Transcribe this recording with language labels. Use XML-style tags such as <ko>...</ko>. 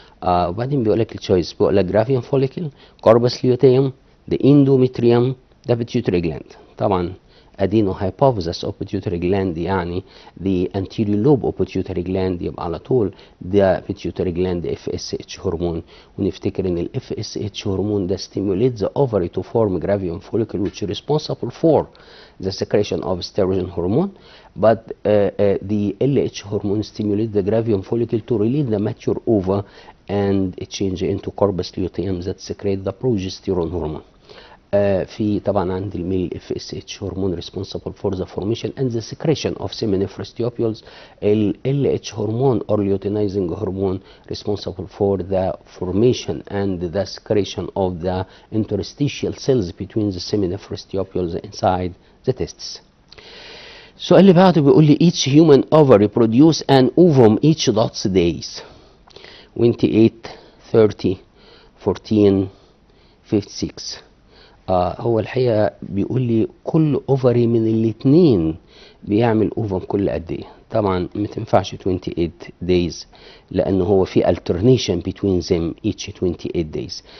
<ar>وبعدين بيقول لك التشويس، بيقول لك جرافيان فوليكل، كوربس ليوتيوم، the endometrium، the pituitary gland.</ar> <en>طبعا adenohypophysis of pituitary gland يعني the anterior lobe of pituitary gland، يبقى على طول ده pituitary gland FSH هرمون. ونفتكر ان ال FSH هرمون ده stimulates the ovary to form gravian follicle which is responsible for the secretion of estrogen hormone, but the LH hormone stimulates the gravian follicle to release the mature ova and change into corpus luteum that secrete the progesterone hormone. في طبعا عند الميل FSH هرمون responsible for the formation and the secretion of seminiferous tubules. ال LH hormone or luteinizing hormone responsible for the formation and the secretion of the interstitial cells between the seminiferous tubules inside the testes. السؤال اللي بعده بيقول لي each human ovary produce an ovum each dots days 28 30 14 56.</en> <ar>هو الحقيقة بيقول لي كل اوفري من الاثنين بيعمل اوفم كل قد ايه.</ar> <en>طبعا ما تنفعش 28 days لان هو في alternation between them each 28 days.</en>